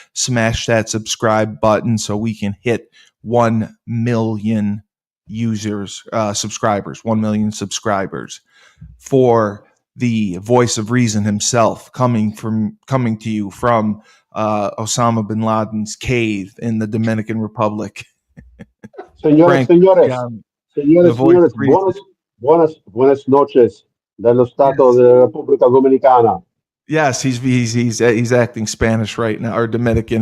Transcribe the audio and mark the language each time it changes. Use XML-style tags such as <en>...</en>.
<en>Smash that subscribe button so we can hit 1 million subscribers, 1 million subscribers, for the voice of reason himself, coming to you from Osama bin Laden's cave in the Dominican Republic.</en> <es>Señores, buenas noches de los Estados de la República Dominicana.</es> <en>Yes, he's acting Spanish right now, or Dominican.</en>